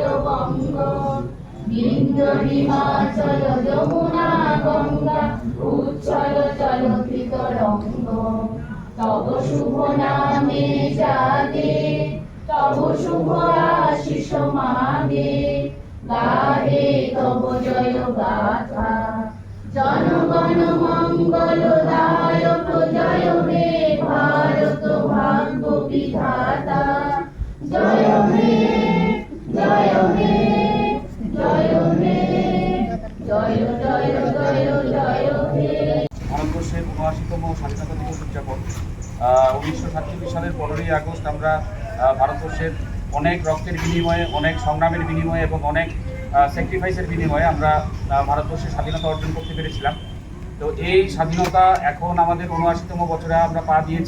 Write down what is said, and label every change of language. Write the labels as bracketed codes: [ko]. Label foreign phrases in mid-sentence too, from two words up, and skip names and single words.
[bn] বঙ্গ বিন্ধ্য হিমাচল যমুনা গঙ্গা উচ্ছল চলতি তরঙ্গ তব শুভ নামে জাগে তব শুভ আশিস মাগে গাহে তব জয় গাথা জনগণ মঙ্গলদায়ক জয় হে ভারত ভাগ্য বিধাতা জয় হে জয় হে জয় হে জয় জয় জয় জয় হে। ভারতবর্ষের ৭৯তম স্বাধীনতা দিবস উদযাপন ১৯৪৭ সালের ১৫ই আগস্ট আমরা ভারতবর্ষের অনেক রক্তের বিনিময়ে, অনেক সংগ্রামের বিনিময়ে এবং অনেক স্যাক্রিফাইসের বিনিময়ে আমরা ভারতবর্ষের স্বাধীনতা অর্জন করতে পেরেছিলাম। তো এই স্বাধীনতা এখন আমাদের ৭৯তম বছরে আমরা পা দিয়েছি।